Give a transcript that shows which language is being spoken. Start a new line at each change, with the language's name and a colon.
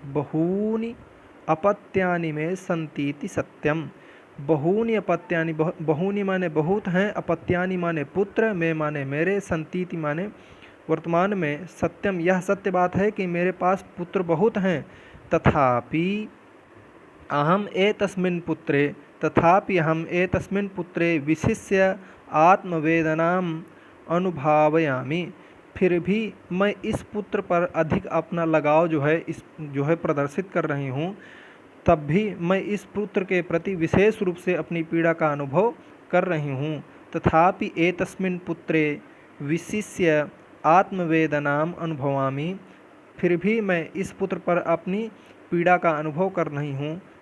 Sanskrit: बहूनि अपत्यानि में संतीति सत्यम, बहूनि
Hindi: अपत्यानि, बहूनि माने बहुत हैं, अपत्यानि माने पुत्र, में माने मेरे, संतीति माने वर्तमान में, सत्यम यह सत्य बात है कि मेरे पास पुत्र बहुत हैं।
Sanskrit: तथापि अहम एतस्मिन् पुत्रे विशिष्य आत्मवेदनाम अनुभावयामि।
Hindi: फिर भी मैं इस पुत्र पर अधिक अपना लगाव जो है प्रदर्शित कर रही हूँ। तब भी मैं इस पुत्र के प्रति विशेष रूप से अपनी पीड़ा का अनुभव कर रही हूँ।
Sanskrit: तथापि एतस्मिन् पुत्रे विशिष्य आत्मवेदनाम अनुभवामि।
Hindi: फिर भी मैं इस पुत्र पर अपनी पीड़ा का अनुभव कर रही हूँ।